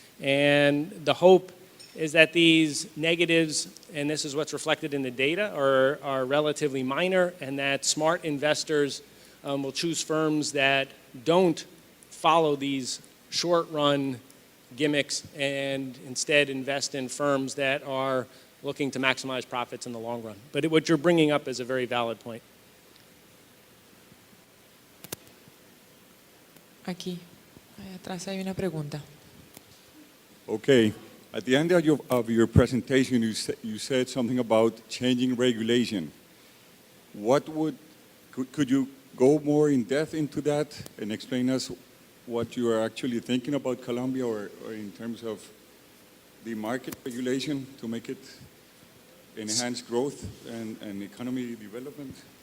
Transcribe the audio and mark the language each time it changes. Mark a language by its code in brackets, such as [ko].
[en] And the hope is that these negatives, and this is what's reflected in the data, are relatively minor, and that smart investors will choose firms that don't follow these short-run gimmicks and instead invest in firms that are looking to maximize profits in the long run. But what you're bringing up is a very valid point. [es] Aquí, ahí atrás hay una pregunta. [en] Okay. At the end of your presentation, you said something about changing regulation. Could you go more in depth into that and explain us what you are actually thinking about Colombia or in terms of the market regulation to make it enhance growth and economy development?